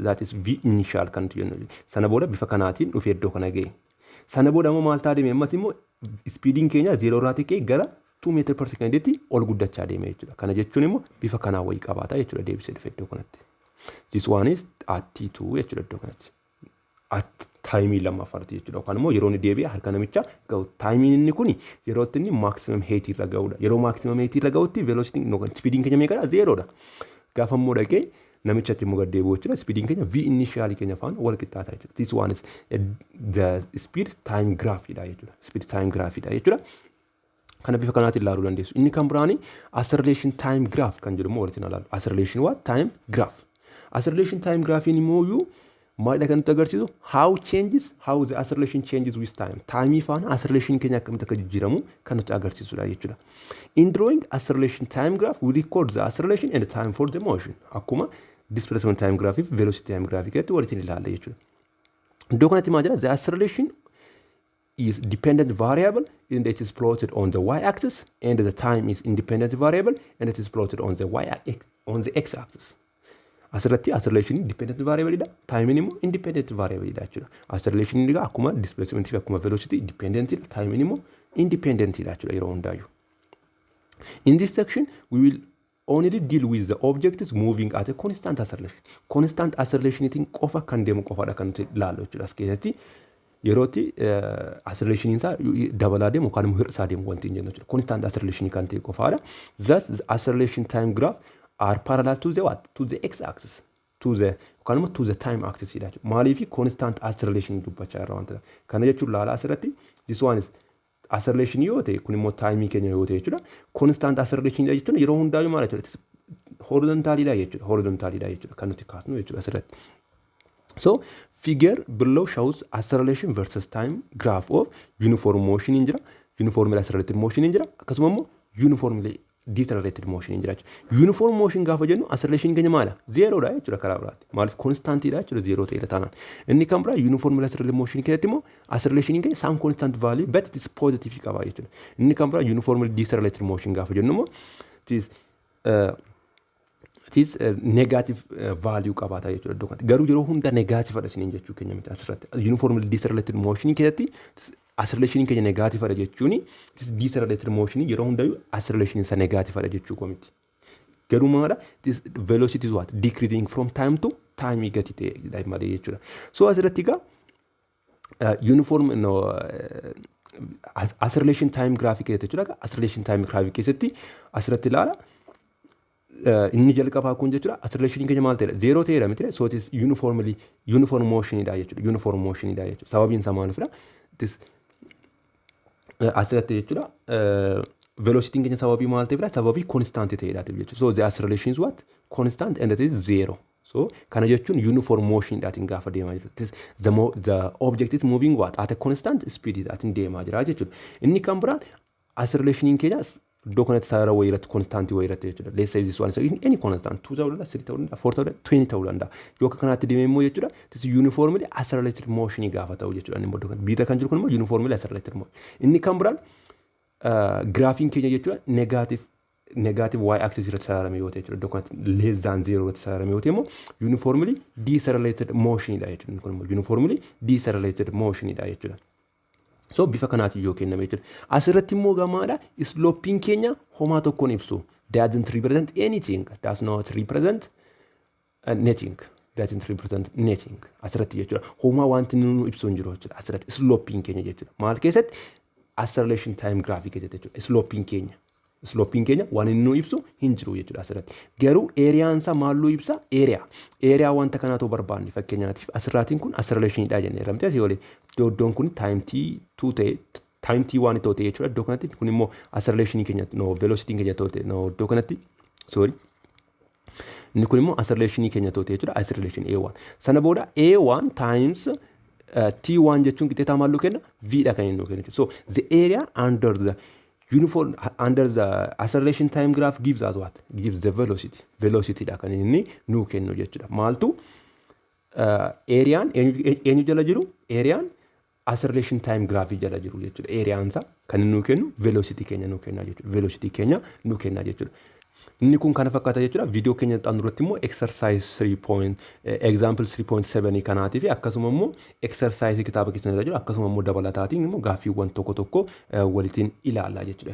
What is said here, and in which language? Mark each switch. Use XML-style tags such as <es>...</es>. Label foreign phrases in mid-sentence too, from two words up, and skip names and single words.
<en>That is v initial</en> <om>kan nuti jennu. Sana booda bifa kanaatiin dhufee iddoo kana ga'e. Sana booda immoo maal ta'a deeme ammas immoo speedin keenya 0 irraatii ka'e gara 2</om> <en>meter per second</en> <om>ol guddachaa deeme jechuudha. Kana jechuun immoo bifa kanaa wayii qabaata jechuudha deebisee dhufe iddoo kanatti.</om> <en>This one is at t2</en> <om>jechuudha iddoo kanatti. At taayimii lammaffaatti jechuudha. Yookaan immoo yeroo inni deebi'ee harka namicha ga'u. Taayimiin inni kuni yeroo inni</om> <en>maximum height</en> <om>irra ga'udha. Yeroo</om> <en>maximum height</en> <om>irra ga'utti velocity speedin keenya meeqadha? 0dha. Gaafa immoo dhaqee namichatti immoo gad deebi'u jechuudha. Speedin keenya</om> <en>v initial</en> <om>keenya faana wal qixxaata jechuudha.</om> <en>This one is the speed time graph</en> <om>dha jechuudha.</om> <en>Speed time graph</en> <om>dha jechuudha. Kana bifa kanaatiin ilaaluu dandeessu. Inni kan biraani</om> <en>acceleration time graph</en> <om>kan jedhamu walitti ilaalu.</om> <en>Acceleration what? Time graph. Acceleration time graph</en> <om>immoo maalidha kan nutti agarsiisu</om> <en>how the acceleration changes with time.</en> <om>Time faana acceleration keenya akkamitti akka jijjiiramu kan nutti agarsiisudha jechuudha.</om> <en>In drawing acceleration time graph we record the acceleration and the time for the motion.</en> <om>Akkuma</om> <en>displacement time graph</en> <om>fi</om> <en>velocity time graph</en> <om>keessatti walitti ilaalla jechuudha. Iddoo kanatti maal jedha</om> <en>the acceleration is dependent variable and it is plotted on the y-axis and the time is independent variable and it is plotted on the x-axis.</en> <om>Asirratti acceleration</om> <en>dependent variable</en> <om>dha, time immoo</om> <en>independent variable</en> <om>dha jechuudha. Acceleration dha akkuma displacement fi akkuma velocity dependent dha, time immoo independent dha jechuudha yeroo hundaayyuu.</om> <en>In this section we will only deal with the objects moving at a constant acceleration. Constant acceleration</en> <om>qofa kan deemu qofaadha kan nuti ilaallu jechuudha as keessatti. Yerootti acceleration isaa dabalaa deemu yookaan immoo hir'isaa deemu wanti hin jennu jechuudha.</om> <en>Constant acceleration</en> <om>kan ta'e qofaadha.</om> <en>Thus the acceleration time graph are parallel to the what? To the x-axis.</en> <om>Yookaan immoo</om> <en>to the time axis</en> <om>dha jechuudha. Maaliif</om> <en>constant acceleration</en> <om>dubbachaa irraa wanta kana jechuun laala asirratti</om> <en>this one is acceleration</en> <om>yoo ta'e kun immoo time keenya yoo ta'e jechuudha.</om> <en>Constant acceleration</en> <om>dha jechuun yeroo hundaayyuu maal jechuudha? Horizontally dha jechuudha. Kan nuti kaasnu jechuudha asirratti.</om> <en>So figure below shows acceleration versus time graph of uniform motion</en> <om>in jira,</om> <en>uniformly accelerated motion</en> <om>in jira, akkasuma immoo</om> <en>uniformly decelerated motion</en> <om>hin jiraachuu.</om> <en>Uniform motion</en> <om>gaafa jennu acceleration keenya maala? Zero dha jechuudha karaa biraatti. Maaliif constant dha jechuudha zero ta'e taanaan. Inni kan biraa</om> <en>uniform accelerated motion</en> <om>keessatti immoo acceleration keenya</om> <en>some constant value but it is positive</en> <om>qaba jechuudha. Inni kan biraa</om> <en>uniform decelerated motion</en> <om>gaafa jennu immoo</om> <en>it is negative value</en> <om>qabaata jechuudha iddoo kanatti. Garuu yeroo hunda negative dha isiniin jechuu keenya miti asirratti.</om> <en>Uniform decelerated motion</en> <om>keessatti acceleration keenya negative dha jechuun</om> <en>it is decelerated motion</en> <om>yeroo hundayyuu acceleration isa negative dha jechuu komiti. Garuu maadha</om> <en>this velocity is what decreasing from time to time</en> <om>gati ta'e malee jechuudha. So asirratti egaa</om> <en>uniform acceleration time graphic</en> <om>keessatti jechuudha.</om> <en>Acceleration time graphic</en> <om>keessatti asirratti ilaala. Inni jalqabaa kun jechuudha acceleration keenya maal ta'edha? Zero ta'edha miti.</om> <en>So it is uniform motion</en> <om>dha jechuudha.</om> <en>Uniform motion</en> <om>dha jechuudha. Sababiin isaa maalifidha? This asirratti jechuudha velocity keenya sababii maal ta'eefidha? Sababii constant ta'edha jechuudha.</om> <en>So the acceleration is what? Constant and that is zero.</en> <om>So kana jechuun</om> <en>uniform motion</en> <om>dhaatiin gaafa deemaa jiru.</om> <en>The object is moving what? At a constant speed</en> <om>dhaatiin deemaa jira jechuudha. Inni kan biraan acceleration keenya iddoo kanatti saara wayiirratti constant wayiirratti jechuudha.</om> <en>Let's say this one is any constant</en> <om>2 ta'uu danda'a, 3 ta'uu danda'a, 4 ta'uu danda'a, 20 ta'uu danda'a. Yoo akka kanaatti deemee immoo jechuudha</om> <en>this uniformly accelerated motion</en> <om>gaafa ta'u jechuudha. Inni iddoo kanatti biirra kan jiru kun immoo</om> <en>uniformly accelerated motion.</en> <om>Inni kan biraan graafiin keenya jechuudha</om> <en>negative y axis</en> <om>irratti saarame yoo ta'e jechuudha. Iddoo kanatti</om> <en>less than 0</en> <om>irratti saarame yoo ta'e immoo</om> <en>uniformly decelerated motion</en> <om>dha jechuudha. Kun immoo</om> <en>uniformly decelerated motion</en> <om>dha jechuudha. So bifa kanaatiin yoo kenname jechuudha. Asirratti immoo gamaadha sloping keenya homaa tokkoon ibsu.</om> <en>Doesn't represent anything. Does not represent nothing. Doesn't represent nothing.</en> <om>Asirratti jechuudha. Homaa wanti nu ibsu hin jiru jechuudha. Asirratti sloping keenya jechuudha. Maal keessatti</om> <en>acceleration time graphic</en> <om>jechuudha. Sloping keenya waan inni nu ibsu hin jiru jechuudha asirratti. Garuu areaan isaa maalluu ibsa? Area wanta kanaatu barbaanne fakkeenyaatiif asirraatiin kun acceleration dha jennee ramtee asii olii iddoon kun time t2 ta'e time t1 ta'e jechuudha. Iddoo kanatti kun immoo acceleration keenya velocity keenya ta'e iddoo kanatti sorry. Inni kun immoo acceleration keenya ta'e jechuudha acceleration a1. Sana booda a1 times t1 jechuun qixxeetaa maalluu kenna v dha kan inni kennu.</om> <en>So the area under the acceleration time graph gives us what? Gives the velocity.</en> <om>Velocity dha kan inni nuu kennu jechuudha. Maaltu areaan eenyu jala jiru? Areaan</om> <en>acceleration time graph</en> <om>jala jiru jechuudha. Areaan isaa kan inni nuu kennu velocity keenya nuu kenna jechuudha. Velocity keenya nuu kenna jechuudha. Inni kun kana fakkaata jechuudha. Video keenya xanuratti immoo exercise 3. Example 3.7 kanaatii fi akkasuma immoo exercise kitaaba keessatti jiru akkasuma immoo dabalataatiin immoo gaaffiiwwan tokko walitiin ilaallaa jechuudha.</om>